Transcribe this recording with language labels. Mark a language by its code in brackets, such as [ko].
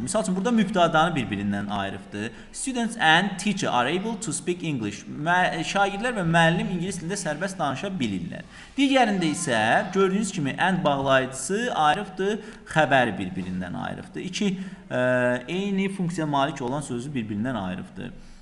[az] Misal üçün, burada mübtədanı bir-birindən ayırıbdır. [en] Students and teacher are able to speak English. [az] Şagirdlər və müəllim ingilis dilində sərbəst danışa bilirlər. Digərində isə gördüyünüz kimi and bağlayıcısı ayırıbdır, xəbəri bir-birindən ayırıbdır. İki eyni funksiya malik olan sözü bir-birindən ayırıbdır.